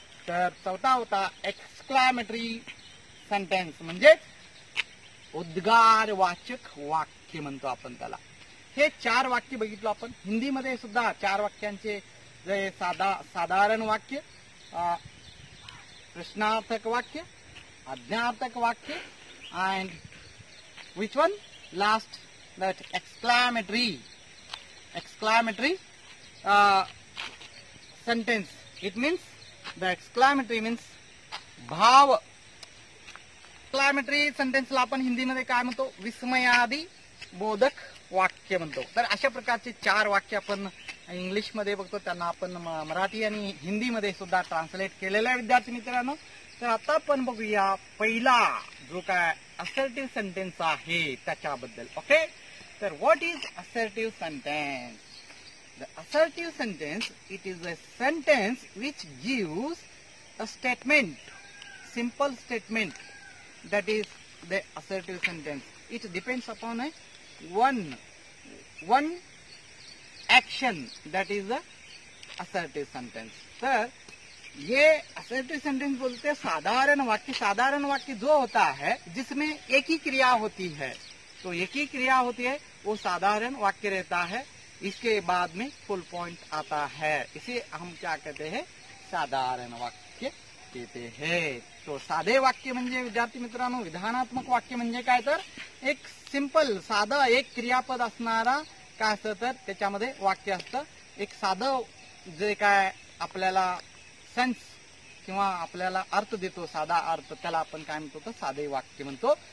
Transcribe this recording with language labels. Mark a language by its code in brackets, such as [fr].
[mr] तर चौथा होता एक्सक्लॅमेटरी सेंटेन्स, म्हणजे उद्गारवाचक वाक्य म्हणतो आपण त्याला. हे 4 वाक्य बघितलं आपण. हिंदीमध्ये सुद्धा 4 वाक्यांचे जे साधारण वाक्य, प्रश्नार्थक वाक्य, आज्ञार्थक वाक्य, [en] and which one? Last, that exclamatory sentence. It means the exclamatory means भाव. [mr] एक्सक्लॅमेटरी सेंटेन्सला आपण हिंदीमध्ये काय म्हणतो? विस्मयादी बोधक वाक्य म्हणतो. तर अशा प्रकारचे 4 वाक्य आपण इंग्लिशमध्ये बघतो, त्यांना आपण मराठी आणि हिंदीमध्ये सुद्धा ट्रान्सलेट केलेलं आहे विद्यार्थी मित्रांनो. तर आता आपण बघूया पहिला जो काय असर्टिव्ह सेंटेन्स आहे त्याच्याबद्दल. [en] Okay, तर what is assertive sentence? The assertive sentence, it is a sentence which gives a statement, simple statement. That is the assertive sentence. It depends upon one action. That is the assertive sentence. [hi] तर ये assertive sentence बोलते हैं साधारण वाक्य. साधारण वाक्य जो होता है जिसमें एक ही क्रिया होती है, तो एक ही क्रिया होती है, वो साधारण वाक्य रहता है. इसके बाद में फुल पॉइंट आता है. इसे हम क्या कहते हैं? साधारण वाक्य कहते हैं. [mr] तो साधे वाक्य म्हणजे विद्यार्थी मित्रांनो, विधानात्मक वाक्य म्हणजे काय तर एक सिंपल साधं एक क्रियापद असणारा काय असतं तर त्याच्यामध्ये वाक्य असतं. एक साधं जे काय आपल्याला सेन्स किंवा आपल्याला अर्थ देतो, साधा अर्थ, त्याला आपण काय म्हणतो तर साधे वाक्य म्हणतो.